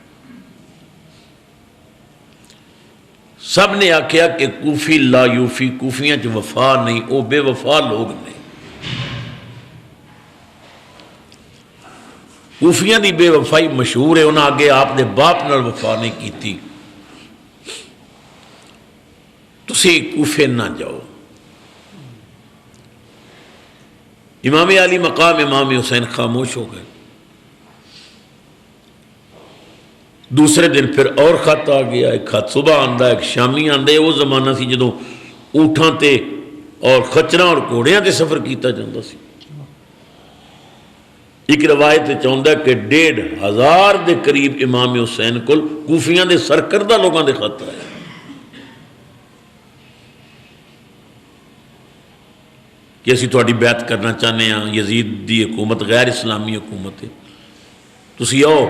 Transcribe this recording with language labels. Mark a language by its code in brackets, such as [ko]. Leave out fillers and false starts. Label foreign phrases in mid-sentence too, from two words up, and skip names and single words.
[pa] سب نے آکھیا کہ [ar] کوفی لا یوفی، [pa] کوفیاں چ وفا نہیں، او بے وفا لوگ نے. کوفیاں دی بے وفائی مشہور ہے. انہاں آگے آپ دے باپ نال وفا نہیں کیتی. تسی کوفے نہ جاؤ. [ur] امام علی مقام امام حسین خاموش ہو گئے. دوسرے دن پھر اور خط آ گیا. [pa] ایک خط صبح آندا، ایک شامی آندا. وہ زمانہ سی جدوں اونٹاں تے اور خچراں اور گھوڑیاں تے سفر کیتا جاندا سی. ایک روایت چاہتا ہے کہ 1500 دے قریب امام حسین کو کوفیاں دے سرکردہ لوگوں دے خط آئے. کہ اسی تھوڑی بیعت کرنا چاہنے ہیں، یزید دی حکومت غیر اسلامی حکومت ہے، تسی آؤ.